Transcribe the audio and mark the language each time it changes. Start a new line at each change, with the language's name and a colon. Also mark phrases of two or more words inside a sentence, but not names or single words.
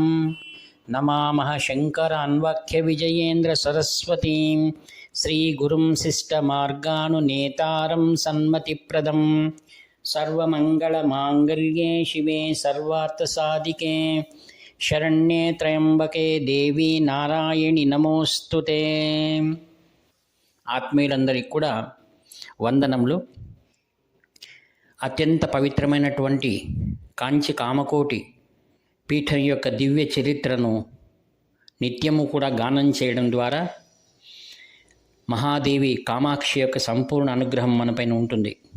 Sanskrit: नमामः शङ्करान्वाख्यविजयेन्द्रसरस्वतीं श्रीगुरुं शिष्टमार्गानुनेतारं सन्मतिप्रदम्। सर्वमङ्गलमाङ्गल्ये शिवे सर्वार्थसाधिके शरण्ये त्र्यम्बके देवी నారాయణి నమోస్తుతే।
Telugu: ఆత్మీయులందరికీ కూడా వందనములు। అత్యంత పవిత్రమైనటువంటి కాంచి కామకోటి పీఠం యొక్క దివ్య చరిత్రను నిత్యము కూడా గానం చేయడం ద్వారా మహాదేవి కామాక్షి యొక్క సంపూర్ణ అనుగ్రహం మనపైన ఉంటుంది।